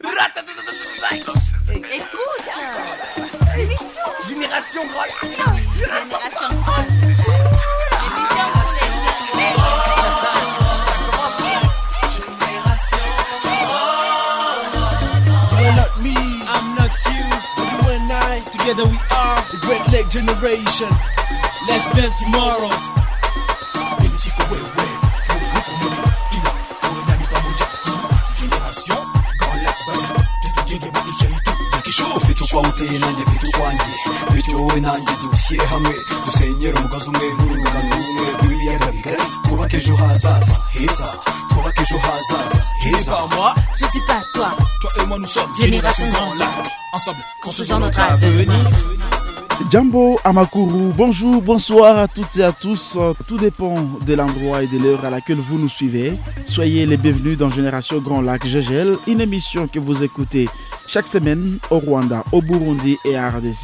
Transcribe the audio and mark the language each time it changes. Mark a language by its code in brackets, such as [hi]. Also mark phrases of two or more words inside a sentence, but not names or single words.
[fr] Écoute, l'émission Génération Grand Lac. Génération Grand Lac. L'émission pour les jeunes. [en] You are not me, I'm not you. You and I, together we are the Great Lake Generation. Let's build tomorrow. [rw] ufite uko uteye nanjye mfite ukwanjye bityo wowe nanjye dushyire hamwe dusenyere umugozi umwe n'urungano rumwe rw'ibiyaga bigari twubake ejo hazaza heza twubake ejo hazaza heza [fr] Je dis pas toi. Toi et moi nous sommes Génération Grand Lac. Ensemble, Construisons notre avenir. [rw] Jambo Amakuru, [fr] bonjour, bonsoir à toutes et à tous. Tout dépend de l'endroit et de l'heure à laquelle vous nous suivez. Soyez les bienvenus dans Génération Grand Lac GGL, une émission que vous écoutez chaque semaine au Rwanda, au Burundi et à RDC.